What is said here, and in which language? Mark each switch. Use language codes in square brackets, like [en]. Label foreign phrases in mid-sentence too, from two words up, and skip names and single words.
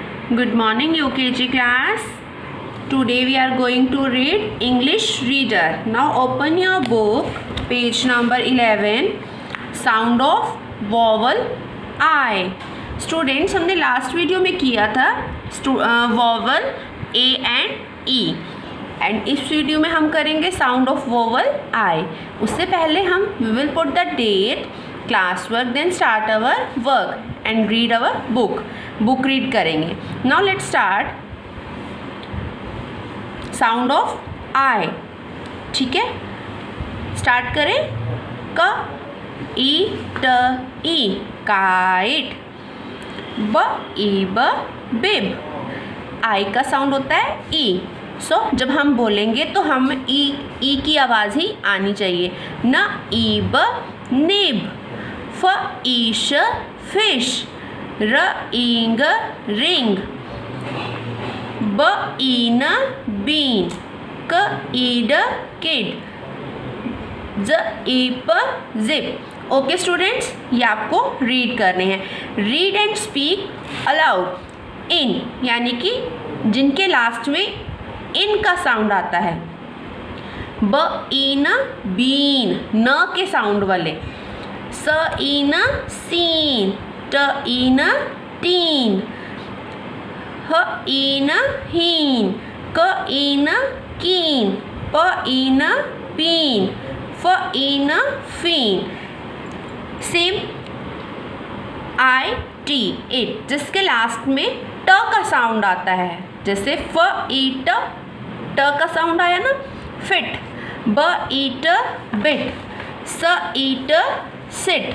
[en] Good morning UKG class. Today we are going to read English Reader. Now open your book, page number 11. Sound of vowel I. Students, [hi] हमने लास्ट वीडियो में किया था [en] vowel A and E. [hi] एंड इस वीडियो में हम करेंगे [en] sound of vowel I. [hi] उससे पहले हम [en] we will put the date, class work, then start our work and read our book [hi] रीड करेंगे. [en] now let's start. sound of I. [hi] ठीक है, स्टार्ट करें. क ई ट ई काइट. ब ई ब बिब. आई का साउंड होता है ई. सो जब हम बोलेंगे तो हम ई की आवाज़ ही आनी चाहिए. न ईब निब. फ ईश फिश. र ईंग रिंग. ब ईन बीन. क ईड किड. ज ईप जिप. ओके स्टूडेंट्स, ये आपको रीड करने हैं. [en] read and speak aloud. [hi] इन यानी कि जिनके लास्ट में इन का साउंड आता है. ब ईन बीन, न के साउंड वाले. स ईन सीन. ट ईन टीन. ह ईन हीन. क ईन कीन. प ईन पीन. फ ईन फीन. [en] same I T it, [hi] जिसके लास्ट में ट का साउंड आता है. जैसे फ ईट, ट का साउंड आया ना, फिट. ब ईट बिट. स ईट सिट.